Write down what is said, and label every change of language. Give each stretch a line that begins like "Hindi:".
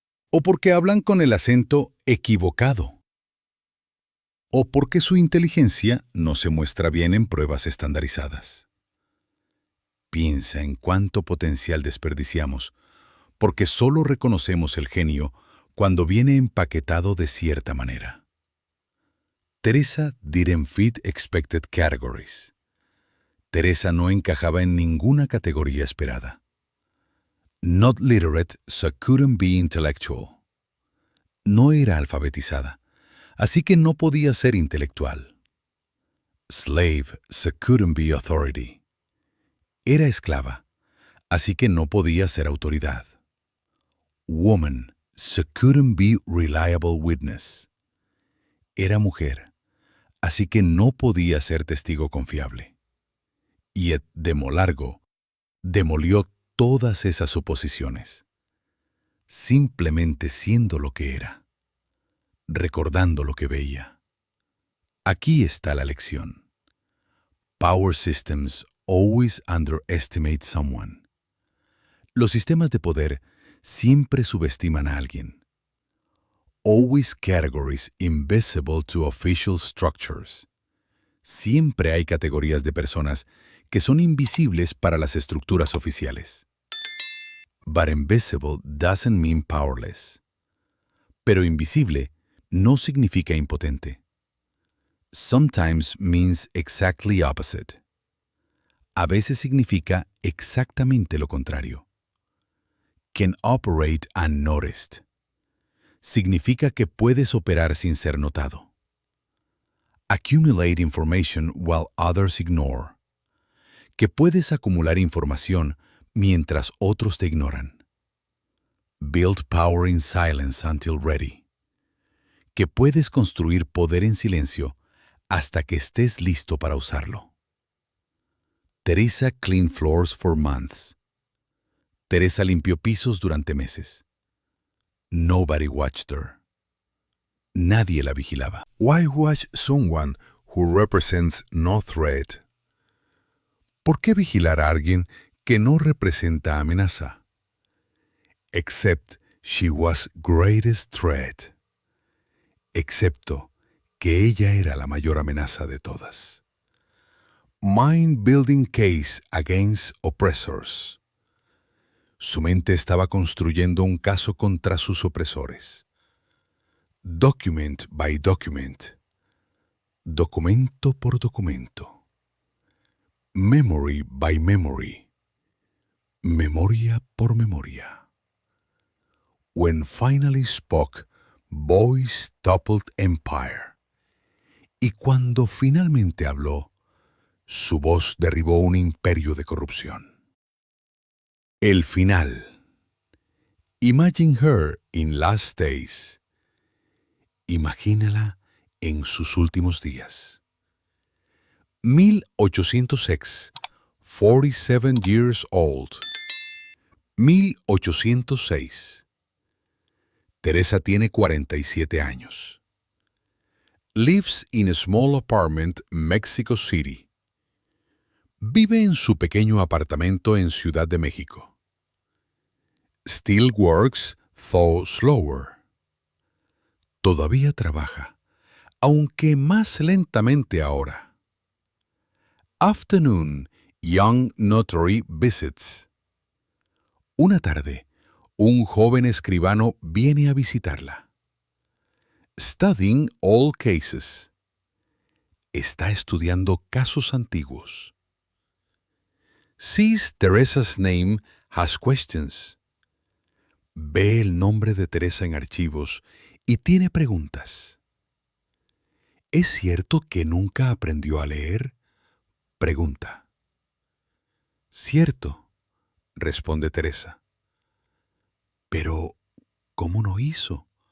Spanish: O porque hablan con el acento equivocado. O porque su inteligencia no se muestra bien en pruebas estandarizadas. Piensa en cuánto potencial desperdiciamos porque solo reconocemos el genio cuando viene empaquetado de cierta manera.
English: Teresa didn't fit expected categories.
Spanish: Teresa no encajaba en ninguna categoría esperada.
English: Not literate, so couldn't be intellectual.
Spanish: No era alfabetizada, así que no podía ser intelectual.
English: Slave, so couldn't be authority.
Spanish: Era esclava, así que no podía ser autoridad. Woman, so couldn't be reliable witness. Era mujer, así que no podía ser testigo confiable. Y Ed Demolargo demolió todas esas suposiciones, simplemente siendo lo que era, recordando lo que veía. Aquí está la lección.
English: Power systems always underestimate someone.
Spanish: Los sistemas de poder siempre subestiman a alguien.
English: Always categories invisible to official structures.
Spanish: Siempre hay categorías de personas que son invisibles para las estructuras oficiales.
English: But invisible doesn't mean powerless.
Spanish: Pero invisible no significa impotente.
English: Sometimes means exactly opposite.
Spanish: A veces significa exactamente lo contrario.
English: Can operate unnoticed.
Spanish: Significa que puedes operar sin ser notado.
English: Accumulate information while others ignore.
Spanish: Que puedes acumular información mientras otros te ignoran.
English: Build power in silence until ready.
Spanish: Que puedes construir poder en silencio hasta que estés listo para usarlo.
English: Teresa cleaned floors for months.
Spanish: Teresa limpió pisos durante meses.
English: Nobody watched her.
Spanish: Nadie la vigilaba.
English: Why watch someone who represents no threat?
Spanish: ¿Por qué vigilar a alguien que no representa amenaza?
English: Except she was greatest threat.
Spanish: Excepto que ella era la mayor amenaza de todas.
English: Mind-building case against oppressors.
Spanish: Su mente estaba construyendo un caso contra sus opresores.
English: Document by document.
Spanish: Documento por documento.
English: Memory by memory.
Spanish: Memoria por memoria.
English: When finally spoke, voice toppled empire.
Spanish: Y cuando finalmente habló, su voz derribó un imperio de corrupción. El final.
English: Imagine her in last days.
Spanish: Imagínala en sus últimos días.
English: 1806, 47 years old.
Spanish: 1806. Teresa tiene 47 años.
English: Lives in a small apartment, Mexico City.
Spanish: Vive en su pequeño apartamento en Ciudad de México.
English: Still works, though slower.
Spanish: Todavía trabaja, aunque más lentamente ahora.
English: Afternoon, young notary visits.
Spanish: Una tarde, un joven escribano viene a visitarla.
English: Studying all cases.
Spanish: Está estudiando casos antiguos.
English: Sees Teresa's name has questions.
Spanish: Ve el nombre de Teresa en archivos y tiene preguntas. ¿Es cierto que nunca aprendió a leer? Pregunta. Cierto, responde Teresa. Pero, ¿cómo no hizo?